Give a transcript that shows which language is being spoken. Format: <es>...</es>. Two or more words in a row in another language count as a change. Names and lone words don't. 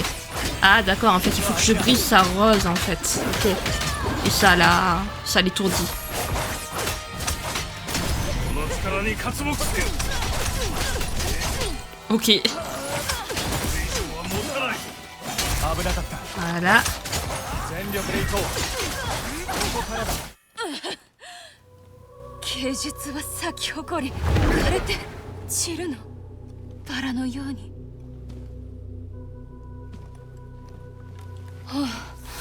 <fr>Ah d'accord, en fait il faut que je brise sa rose en fait. Ok. Et ça l'étourdit. Ok. Voilà.</fr> <ja>芸術は咲き誇り枯れて散るのバラのように、はあ、</ja>